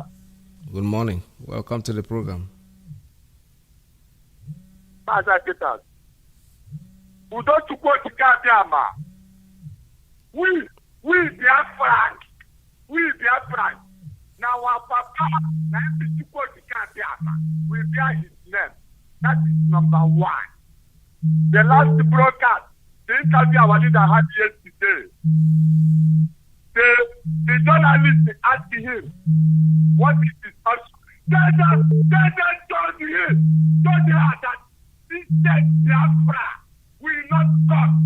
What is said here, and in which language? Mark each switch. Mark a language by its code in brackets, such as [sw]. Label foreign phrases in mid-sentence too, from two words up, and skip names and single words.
[en] Good morning. Welcome to the program. Mazi Iyke, Udo Chukwu Abịama. We Biafra. Now our papa, Chukwu Abịama, we bear his name. That is number one. The last broadcast, the interview our leader had yesterday. the journalist asking him, what is his answer? They told him, told her that this dead Biafra will not come.